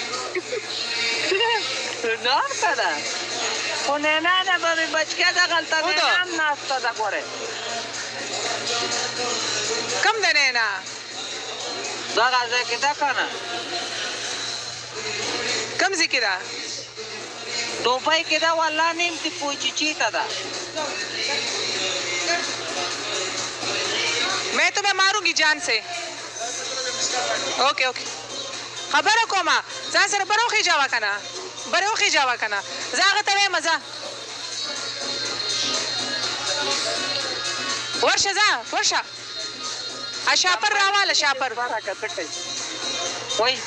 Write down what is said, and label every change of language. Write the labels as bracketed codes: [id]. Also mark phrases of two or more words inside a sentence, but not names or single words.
[ps] نور څه ده خو نینانه به مې بچکۍ دغلته نینام ناسته ده ګورې کم ده نینا دغه ځای کې ده که نه کم ځای کې ده دوبۍ کې ده والله نیم چې پوچیچي ته ده [hi] मैं तुम्हें मारूंगी जान से [en] okay okay [ps] خبره کومه ځان سره بره وخېجاوه که نه بره وخېجاوه که نه زه هغه ته وایم ځه ورشه ځه ورشه شاپر راواله شاپر وای